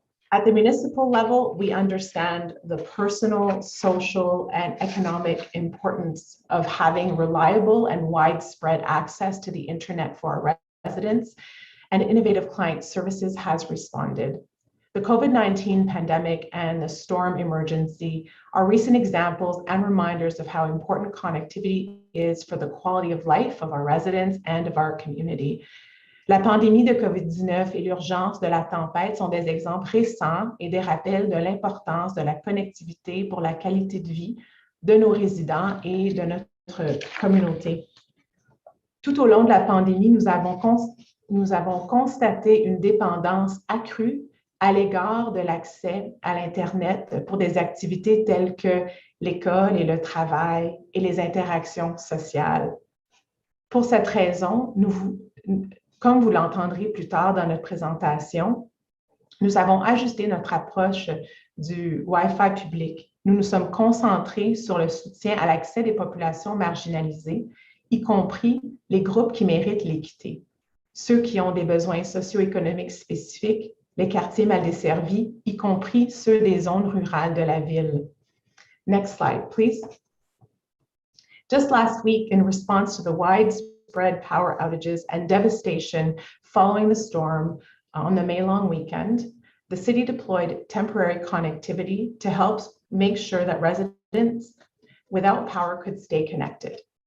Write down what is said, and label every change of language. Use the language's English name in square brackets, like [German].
[English] At the municipal level, we understand the personal, social, and economic importance of having reliable and widespread access to the internet for our residents, and Innovative Client Services has responded. The COVID-19 pandemic and the storm emergency are recent examples and reminders of how important connectivity is for the quality of life of our residents and of our community. [French] La pandémie de COVID-19 et l'urgence de la tempête sont des exemples récents et des rappels de l'importance de la connectivité pour la qualité de vie de nos résidents et de notre communauté. Tout au long de la pandémie, nous avons constaté une dépendance accrue à l'égard de l'accès à l'Internet pour des activités telles que l'école et le travail et les interactions sociales. Pour cette raison, comme vous l'entendrez plus tard dans notre présentation, nous avons ajusté notre approche du Wi-Fi public. Nous nous sommes concentrés sur le soutien à l'accès des populations marginalisées, y compris les groupes qui méritent l'équité, ceux qui ont des besoins socio-économiques spécifiques, les quartiers mal desservis, y compris ceux des zones rurales de la ville. [English] Next slide, please. Just last week, in response to the widespread power outages and devastation following the storm on the May long weekend, the city deployed temporary connectivity to help make sure that residents without power could stay connected.